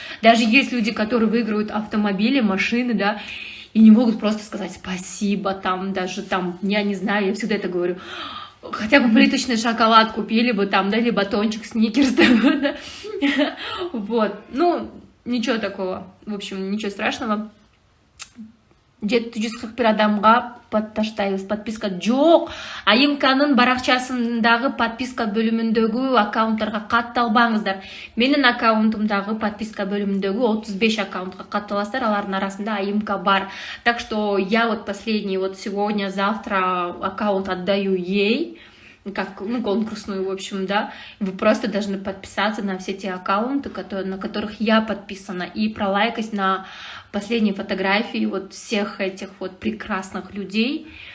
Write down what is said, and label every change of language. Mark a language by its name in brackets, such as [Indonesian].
[Russian] Даже есть люди, которые выигрывают автомобили, машины, да, и не могут просто сказать спасибо, там, даже там, я не знаю, я всегда это говорю. Хотя бы плиточный шоколад купили бы там, да, или батончик, сникерс, да. Вот, ну, ничего такого, в общем, ничего страшного. [Kyrgyz] 741 адамга таштайбыз подписка жок. Айымканын баракчасындагы подписка бөлүмүндөгү аккаунттарга катталбаңыздар. Менин аккаунтумдагы подписка бөлүмүндөгү 35 аккаунтка катталасыздар, алардын арасында Айымка бар. [Russian] Так что я вот последний, вот сегодня, завтра аккаунт отдаю ей, как, ну, конкурсную, в общем, да. Вы просто должны подписаться на все те аккаунты, на которых я подписана, и пролайкать на последние фотографии вот всех этих вот прекрасных людей.